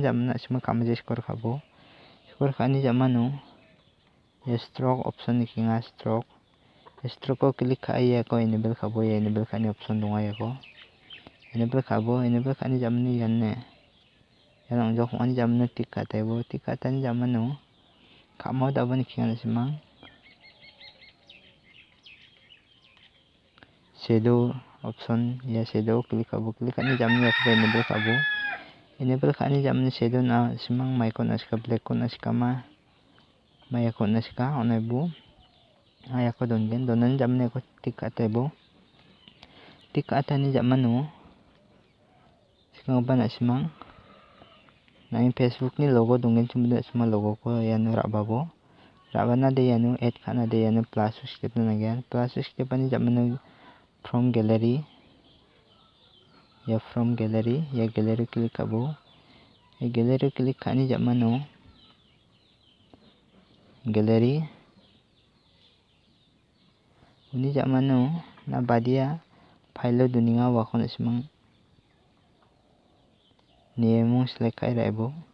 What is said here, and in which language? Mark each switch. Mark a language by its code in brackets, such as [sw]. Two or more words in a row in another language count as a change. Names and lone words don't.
[trp] jamna asma kamaje score khabo score khani jamano ya [en] stroke option [trp] ni kinga stroke ko click khaiya ko enable khabo ya enable khani option donga ya ko enable khabo enable khani jamni yanne yang jok ani jamna tik kataibo tik katani jamano khamau dabani kinga simang [en] shadow option [trp] ya [en] shadow click [trp] khabo click khani jamni aku enable khani jamni shadow na simang maikon aska black kon aska ma mayakon aska onaibu ayako dongen donan jamni aku tik kataibo tik katani jamano sikang ban simang nai Facebook ni logo dongen chumuda simang logo ko yanu rababo rabana de yanu add khana de yanu [en] plus step [trp] na nagyan [en] plus step [trp] ani jamano [en] from gallery [trp] ya [en] gallery click [trp] khabo ya [en] gallery click [trp] khani jamano gallery uni jamano na badia file duninga wakon simang niemo select kai raibo